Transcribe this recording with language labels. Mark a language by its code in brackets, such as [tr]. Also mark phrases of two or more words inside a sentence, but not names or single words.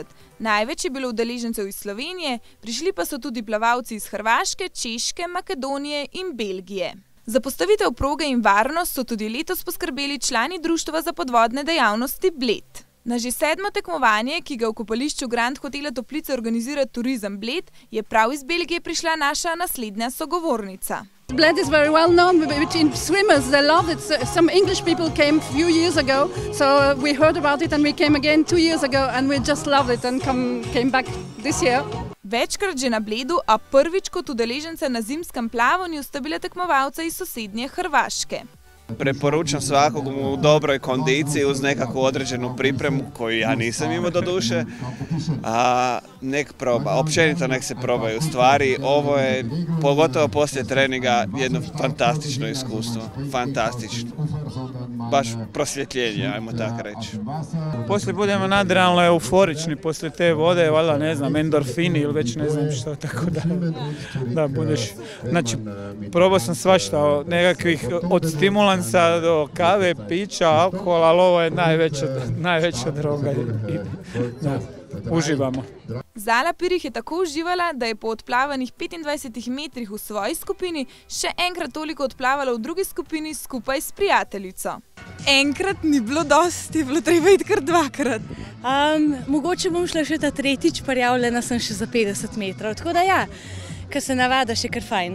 [sl] Največ je bilo udeležencev iz Slovenije, prišli pa so tudi plavalci iz Hrvaške, Češke, Makedonije in Belgije. Za postavitev proge in varnost so tudi letos poskrbeli člani Društva za podvodne dejavnosti Bled. Na že 7. tekmovanje, ki ga v kopališču Grand Hotela Toplice organizira Turizem Bled, je prav iz Belgije prišla naša naslednja sogovornica. [en] Bled is very well known between swimmers. They love it. Some English people came a few years ago, so we heard about it and we came again 2 years ago and we just loved it and came back this year. [sl] Večkrat že na Bledu, a prvič kot udeležence na zimskem plavanju sta bile tekmovalca iz sosednje Hrvaške. [hr] Preporučam svakomu u dobroj kondiciji uz nekakvu određenu pripremu koju ja nisam imao do duše. Nek proba, općenito nek se probaju stvari. Ovo je, pogotovo poslije treninga, jedno fantastično iskustvo. Fantastično. Baš prosvjetljenje, ajmo tako reći. Poslije budemo nadrealno euforični poslije te vode, valjda ne znam, endorfini ili već ne znam što, tako da budeš. Znači, probao sam svašta, nekakvih od stimulansa do kave, pića, alkohola, ali ovo je najveća droga i da, uživamo. [sl] Zala Pirih je tako uživala, da je po odplavanih 25 metrih v svoji skupini še enkrat toliko odplavala v drugi skupini skupaj s prijateljico. Enkrat ni bilo dosti, bilo treba iti kar 2-krat. Mogoče bom šla še ta 3., prijavljena sem še za 50 metrov, tako da ja, kar se navada, še kar fajn.